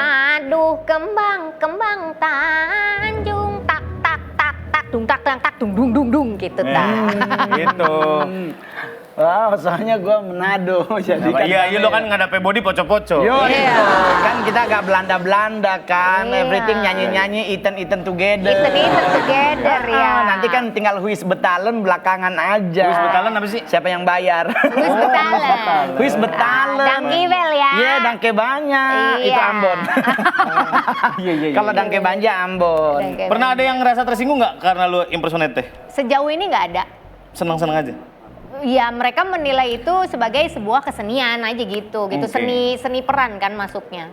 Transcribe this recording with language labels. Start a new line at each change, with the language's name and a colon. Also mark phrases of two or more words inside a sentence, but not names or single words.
Indonesian: Aduh kembang Tanjung tak dung tak dung dung gitu gitu. Wow, soalnya gue Manado, jadi kan. Iya, lo kan ngadape body poco-poco. Iya. Kan kita agak Belanda kan, everything nyanyi-nyanyi,
English: eaten together. Eaten together ya.
Indonesian: Nanti kan tinggal
Dutch: Huis Betalen
Indonesian: belakangan aja.
Dutch: Huis Betalen
Indonesian: apa sih? Siapa yang bayar?
Dutch: Huis Betalen. Huis Betalen.
Indonesian: Dangke wel ya. Iya, dangke banyak. Itu Ambon. Iya. Kalau dangke banja Ambon. Pernah ada yang ngerasa tersinggung nggak karena lo impersonate teh? Sejauh ini nggak ada. Senang-senang aja. Ya mereka menilai itu sebagai sebuah kesenian aja gitu. Seni peran kan masuknya.